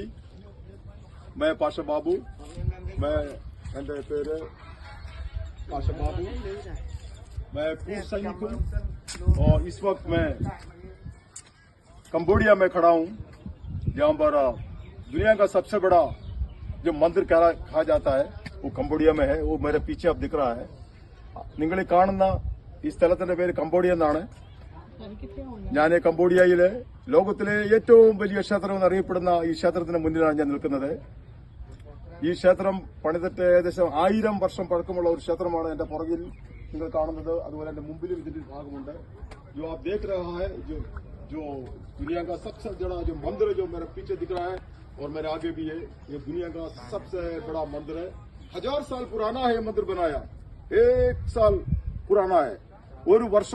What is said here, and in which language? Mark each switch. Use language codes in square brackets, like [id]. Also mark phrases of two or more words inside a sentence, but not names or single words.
[hi] मैं पाशा बाबू, मैं एंड पेര് पाशा बाबू, मैं पूर्व सैनिक हूँ और इस वक्त मैं कंबोडिया में खड़ा हूँ, जहाँ पर दुनिया का सबसे बड़ा जो मंदिर कहा जाता है वो कंबोडिया में है। वो मेरे पीछे अब दिख रहा है। [ml] നിങ്ങൾ കാണുന്ന ഈ സ്ഥലത്തിന്റെ പേര് കംബോഡിയ എന്നാണ്. ഞാൻ കംബോഡിയയിലെ ലോകത്തിലെ ഏറ്റവും വലിയ ക്ഷേത്രം എന്നറിയപ്പെടുന്ന ഈ ക്ഷേത്രത്തിന് മുന്നിലാണ് ഞാൻ നിൽക്കുന്നത്. ഈ ക്ഷേത്രം പണിതിട്ട് ഏകദേശം 1000 വർഷം പഴക്കമുള്ള ഒരു ക്ഷേത്രമാണ് എന്റെ പുറകിൽ നിങ്ങൾ കാണുന്നത്. അതുപോലെ എന്റെ മുമ്പിലും ഇതിന്റെ ഭാഗമുണ്ട്. [hi] जो आप देख रहा है, जो दुनिया का सबसे बड़ा जो मंदिर जो मेरे पीछे दिख रहा है और मेरे आगे भी है, ये दुनिया का सबसे बड़ा मंदिर है। 1000 साल पुराना है मंदिर बनाया, 1 साल पुराना है। [ml] ഒരു വർഷം